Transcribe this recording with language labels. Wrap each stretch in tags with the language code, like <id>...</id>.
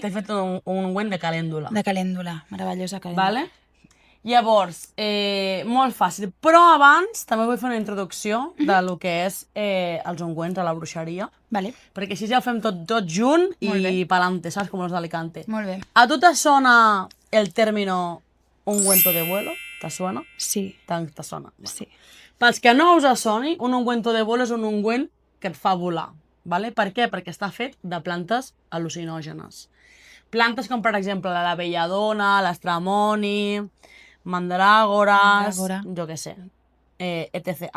<ca>T'he fet un ungüent de calèndula. De calèndula, meravellosa calèndula. Vale? Llavors, molt fàcil, però abans també vull fer una introducció de lo que és els ungüents a la bruixeria, Vale. perquè així ja ho fem tot junt i pa'lante, saps, com els d'Alicante. Molt bé. ¿A tu te sona</ca> <es>el término ungüento de vuelo? ¿Te suena?</es> <ca>Sí. Te sona? Bueno. Sí. Pels que no us soni, un ungüento de vuelo és un ungüent que et fa volar. Vale? Per què? Perquè està fet de plantes al·lucinògenes. Plantes com, per exemple, la belladona, l'estramoni, mandràgores, jo què sé, etc.</ca>